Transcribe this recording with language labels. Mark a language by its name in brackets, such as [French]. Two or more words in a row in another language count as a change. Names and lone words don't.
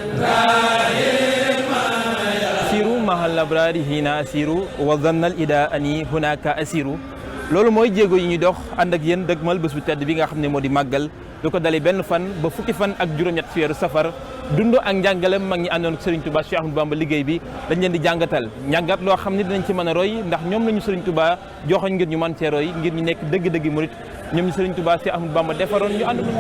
[Wolof] asiru mahal labrari hina asiru wa zannal ida ani hunaka asiru loolu mooy jéego yi ñuy dox ànd ak yéen dëgmal bés bu tedd bi nga xam ne moo di màggal du ko dalee benn fan ba fukki fan ak juróom-ñett ci weeru safar dund ak njàngalem mag ñi àndoon Serigne Touba Cheikh Ahmadou Bamba liggéey bi dañ leen di jàngatal njàngat loo xam ne dinañ ci mën a roy ndax ñoom lañu Serigne Touba joxoñ ngir ñu mën cee roy ngir ñu nekk dëgg-dëgg murit ñoom ñu Serigne Touba Cheikh Ahmadou Bamba defaroon ñu ànd